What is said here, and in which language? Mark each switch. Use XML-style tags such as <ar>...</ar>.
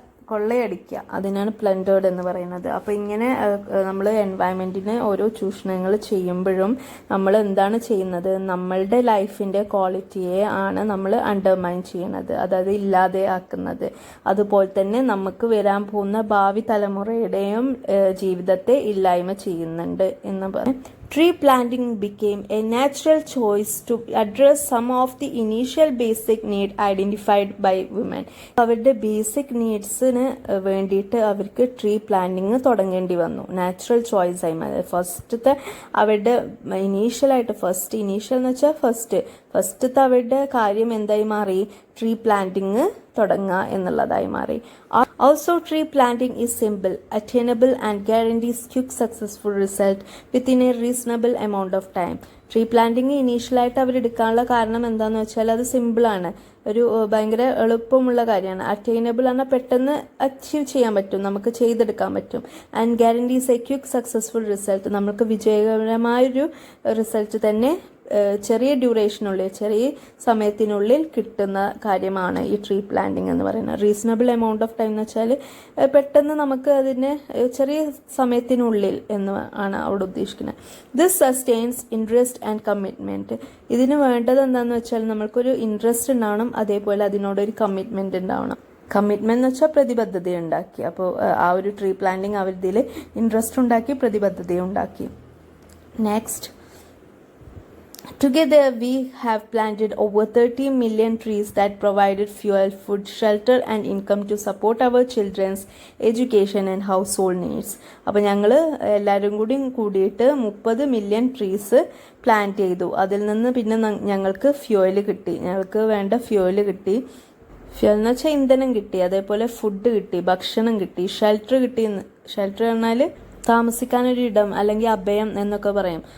<ml>കൊള്ളയടിക്കുക, അതിനാണ് പ്ലൻഡേർഡ് എന്ന് പറയുന്നത്. അപ്പോൾ ഇങ്ങനെ നമ്മൾ എൻവയൺമെൻറ്റിന് ഓരോ ചൂഷണങ്ങൾ ചെയ്യുമ്പോഴും നമ്മൾ എന്താണ് ചെയ്യുന്നത്, നമ്മളുടെ ലൈഫിൻ്റെ ക്വാളിറ്റിയെ ആണ് നമ്മൾ അണ്ടർമൈൻ ചെയ്യണത്, അതായത് ഇല്ലാതെ ആക്കുന്നത്. അതുപോലെ തന്നെ നമുക്ക് വരാൻ പോകുന്ന ഭാവി തലമുറയുടെയും ജീവിതത്തെ ഇല്ലായ്മ ചെയ്യുന്നുണ്ട് എന്ന് പറയും.</ml> <en>Tree planting became a natural choice to address some of the initial basic need identified by women.</en> <ml>അവരുടെ ബേസിക് നീഡ്സിന് വേണ്ടിയിട്ട് അവർക്ക് ട്രീ പ്ലാന്റിങ് തുടങ്ങേണ്ടി വന്നു. നാച്ചുറൽ ചോയ്സ് ആയി മാറി. ഫസ്റ്റത്തെ അവരുടെ ഇനീഷ്യൽ എന്ന് വെച്ചാൽ ഫസ്റ്റത്തെ അവരുടെ കാര്യം എന്തായി മാറി, ട്രീ പ്ലാന്റിങ് തുടങ്ങുക എന്നുള്ളതായി മാറി.</ml> <en>Also, tree planting is simple, attainable and guarantees quick successful result within a reasonable amount of time.</en> <ml>Tree planting ഇനീഷ്യലായിട്ട് അവരെടുക്കാനുള്ള കാരണം എന്താണെന്ന് വെച്ചാൽ അത് സിമ്പിളാണ്, ഒരു ഭയങ്കര എളുപ്പമുള്ള കാര്യമാണ്. അറ്റൈനബിൾ ആണ്, പെട്ടെന്ന് അച്ചീവ് ചെയ്യാൻ പറ്റും, നമുക്ക് ചെയ്തെടുക്കാൻ പറ്റും.</ml> <en>and guarantees a quick successful result,</en> <ml>നമുക്ക് വിജയകരമായൊരു റിസൾട്ട് തന്നെ ചെറിയ ഡ്യൂറേഷനുള്ളിൽ, ചെറിയ സമയത്തിനുള്ളിൽ കിട്ടുന്ന കാര്യമാണ് ഈ ട്രീ പ്ലാന്റിങ് എന്ന് പറയുന്നത്.</ml> <en>reasonable amount of time</en> <ml>എന്ന് വെച്ചാൽ പെട്ടെന്ന് നമുക്ക് അതിനെ ചെറിയ സമയത്തിനുള്ളിൽ എന്ന് ആണ് അവിടെ ഉദ്ദേശിക്കുന്നത്.</ml> <en>This sustains interest and commitment.</en> <ml>ഇതിന് വേണ്ടത് എന്താണെന്ന് വെച്ചാൽ നമ്മൾക്കൊരു ഇൻട്രസ്റ്റ് ഉണ്ടാവണം, അതേപോലെ അതിനോടൊരു കമ്മിറ്റ്മെൻറ്റ് ഉണ്ടാവണം. കമ്മിറ്റ്മെന്റ് എന്ന് വെച്ചാൽ പ്രതിബദ്ധത ഉണ്ടാക്കി. അപ്പോൾ ആ ഒരു ട്രീ പ്ലാന്റിങ് അവരിതിൽ ഇൻട്രസ്റ്റ് ഉണ്ടാക്കി, പ്രതിബദ്ധത ഉണ്ടാക്കി.</ml> <en>Next, together we have planted over 30 million trees that provided fuel, food, shelter and income to support our children's education and household needs.</en> <ml>അപ്പോൾ ഞങ്ങൾ എല്ലാവരും കൂടിയിട്ട് 30 മില്യൺ ട്രീസ് പ്ലാന്റ് ചെയ്തു. അതിൽ നിന്ന് പിന്നെ ഞങ്ങൾക്ക് ഫ്യൂവൽ കിട്ടി, ഞങ്ങൾക്ക് വേണ്ട ഫ്യൂവൽ കിട്ടി. ഫ്യൂവൽ എന്ന് വെച്ചാൽ ഇന്ധനം കിട്ടി, അതേപോലെ ഫുഡ് കിട്ടി, ഭക്ഷണം കിട്ടി, ഷെൽട്ടർ കിട്ടി. ഷെൽട്ടർ പറഞ്ഞാൽ താമസിക്കാനൊരു ഇടം അല്ലെങ്കിൽ അഭയം എന്നൊക്കെ പറയും.</ml>